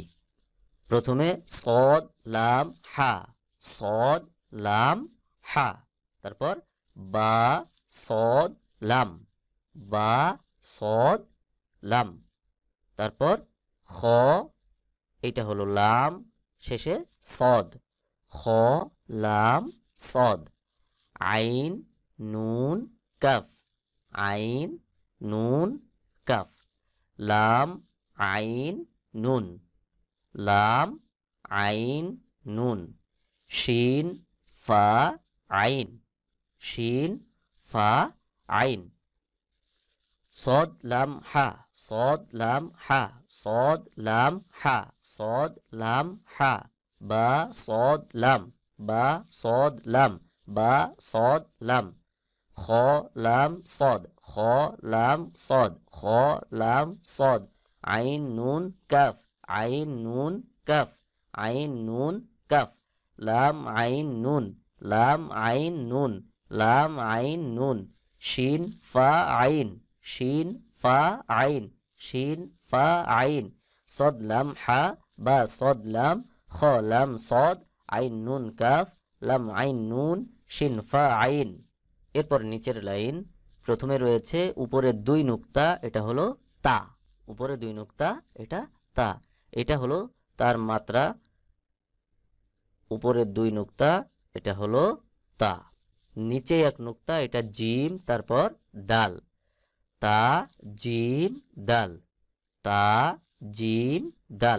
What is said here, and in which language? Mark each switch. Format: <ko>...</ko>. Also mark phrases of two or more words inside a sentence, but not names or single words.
<bn>প্রথমে সদ লাম হা, সদ লাম হা, তারপর বা সদ লাম, বা সদ লাম, তারপর খ, এটা হলো লাম, শেষে সদ, খ লাম সদ, আইন নুন কাফ, আইন নুন কাফ, লাম আইন নুন, লাম আইন নুন, শিন ফা আইন, শিন ফা আইন,</bn> <ar>صاد لام حا، صاد لام حا، صاد لام حا، صاد لام حا، با صاد لام، با صاد لام، با صاد لام، خا لام صاد، خا لام صاد، خا لام صاد، عين نون كاف، عين نون كاف، عين نون كاف، لام عين نون، لام عين نون، لام عين نون، شين فا عين،</ar> <bn>শিন ফা আইন, শিন ফা আইন, সদ লাম হা, বা সদ লাম, খ লাম সদ, আইন নুন কাফ, লাম আইন নুন, শিন ফা আইন। এরপর নিচের লাইন, প্রথমে রয়েছে উপরে 2 নুক্তা, এটা হলো তা, উপরে 2 নুক্তা, এটা তা, এটা হলো তার মাত্রা, উপরে 2 নুক্তা, এটা হলো তা, নিচে 1 নুক্তা, এটা জিম, তারপর দাল, তা জিম দাল, তা জিম দাল।</bn>